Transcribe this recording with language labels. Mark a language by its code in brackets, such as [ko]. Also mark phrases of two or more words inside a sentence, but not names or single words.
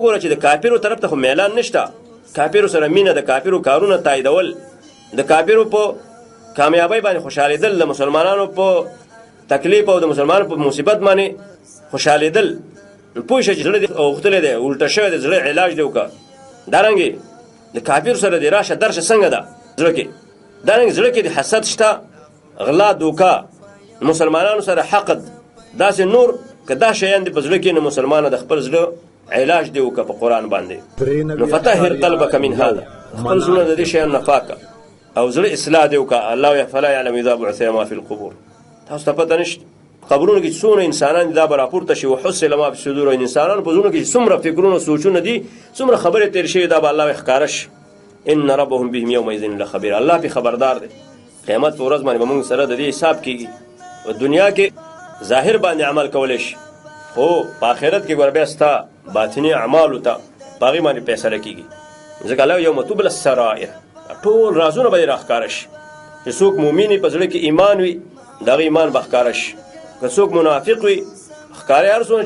[ps] وګوره چې د کافرو طرف ته خو میلان نشته کافرو سره مینه د کافرو کارونه تاییدول د کافرو په کامیابی باندې خوشحالېدل د مسلمانانو په تکلیف او د مسلمانانو په مصیبت باندې خوشحالېدل نو پوه شه چې زړه دې اوښتلی دی الټه شوی دی زړه علاج دې وکړه دارنګې د کافر سره دې راشه درشه څنګه ده زړه کې دارنګې زړه کې د حسد شته غلا دوکه مسلمانانو سره حقد داسې نور که دا شیان دې په زړه کې نو مسلمانه د خپل زړه علاج دې وکړه په قرآن باندې نو [ar] فطهر قلبک من هذا [ps] خپل زړه د دې شیانو نه پاکه او زړه اصلاح دې وکړه الله [ar] فلا یعلم اذا بعث ما فی القبور [ps] تاسو ته پته نشته قبرونو کې څومره انسانان دا به راپورته شي [ar] وحصل ما فی الصدور [ps] انسانانو په زړونو کې څومره فکرونه سوچونه دي څومره خبرې تېر شوي دا به الله ښکاره شي [ar] ان ربهم بهم یومئذ لخبیر [ps] الله پې خبردار دی قیامت په ورځ باندې به موږ سره د دې حساب کېږي په دنیا کې ظاهر باندې عمل کولی شي خو په آخرت کې ګوره بیا ستا باطني اعمالو ته په هغې باندې فیصله کېږي ځکه الله [ar] یوم تبل السرائر [ps] ټول رازونه به یې راښکاره شي چې څوک مؤمن په زړه کې ایمان وي د هغه ایمان به ښکاره شي که څوک منافق وي ښکاره هر څومره چې